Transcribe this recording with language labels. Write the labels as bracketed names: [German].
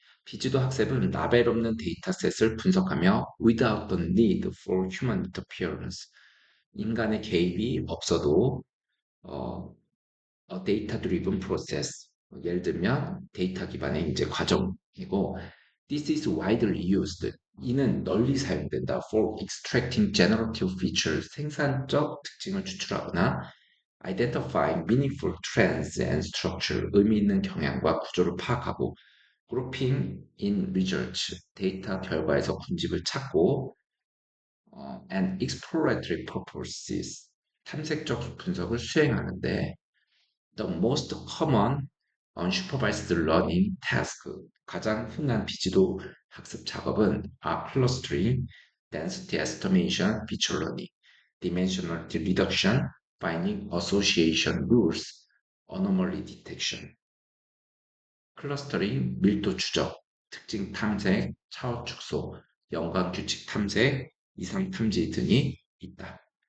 [Korean] 비주도 학습은 라벨 없는 데이터셋을 분석하며 [English] without the need for human interference. [Korean] 인간의 개입이 없어도 어, 데이터 드리븐 프로세스. 예를 들면 데이터 기반의 이제 과정이고 [English] This is widely used. [Korean] 이는 널리 사용된다. [English] For extracting generative features. [Korean] 생산적 특징을 추출하거나 [English] identifying meaningful trends and structure. [Korean] 의미 있는 경향과 구조를 파악하고 [English] grouping in results. [Korean] 데이터 결과에서 군집을 찾고 [English] and exploratory purposes. [Korean] 탐색적 분석을 수행하는데 [English] The most common unsupervised learning task, [Korean] 가장 흔한 비지도 학습 작업은 [English] are clustering, density estimation, feature learning, dimensionality reduction, finding association rules, anomaly detection. [Korean] 클러스터링, 밀도 추적, 특징 탐색, 차원 축소, 연관 규칙 탐색, 이상 탐지 등이 있다.